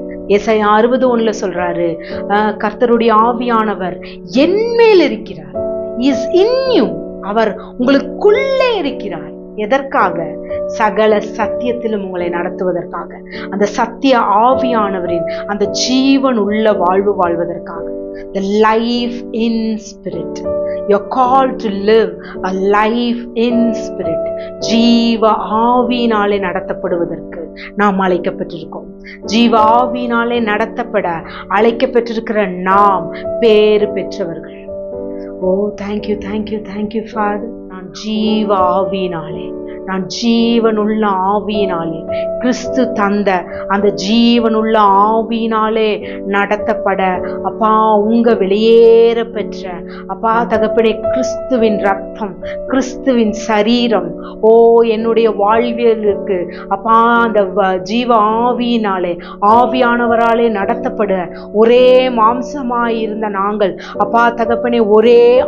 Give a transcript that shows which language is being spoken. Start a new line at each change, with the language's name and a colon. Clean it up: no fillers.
Tamil: ஏசாயா 60:1 சொல்றாரு, கர்த்தருடைய ஆவியானவர் என் மேல் இருக்கிறார்.
English: Is in you.
Tamil: அவர் உங்களுக்குள்ளே இருக்கிறார். எதற்காக? சகல சத்தியத்திலும் உங்களை நடத்துவதற்காக. அந்த சத்திய ஆவியானவரின் அந்த ஜீவன் உள்ள வாழ்வு வாழ்வதற்காக.
English: The life in spirit. You're called to live a life in spirit.
Tamil: ஜீவ ஆவியினாலே நடத்தப்படுவதற்கு நாம் அழைக்கப்பட்டிருக்கோம். ஜீவ ஆவியினாலே நடத்தப்பட அழைக்கப்பட்டிருக்கிற நாம் பேறு பெற்றவர்கள்.
English: Oh thank you thank you thank you father.
Tamil: நான் ஜீவ ஆவியினாலே, நான் ஜீவனுள்ள ஆவியினாலே, கிறிஸ்து தந்த அந்த ஜீவனுள்ள ஆவியினாலே நடத்தப்பட அப்பா உங்க வெளியேற பெற்ற அப்பா தகப்பனே கிறிஸ்துவின் ரத்தம், கிறிஸ்துவின் சரீரம் ஓ என்னுடைய வாழ்வியலுக்கு அப்பா அந்த ஜீவ ஆவியினாலே ஆவியானவராலே நடத்தப்பட ஒரே மாம்சமாயிருந்த நாங்கள் அப்பா தகப்பனே ஒரே